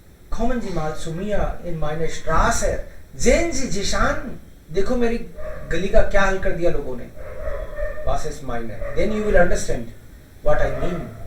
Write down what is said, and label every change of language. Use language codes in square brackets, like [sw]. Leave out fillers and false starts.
[de] Kommen Sie mal zu mir in meine Straße. Sehen Sie sich an. [hi] देखो मेरी गली का क्या हाल कर दिया लोगों ने. [de] Was ist meine? [en] Then you will understand what I mean.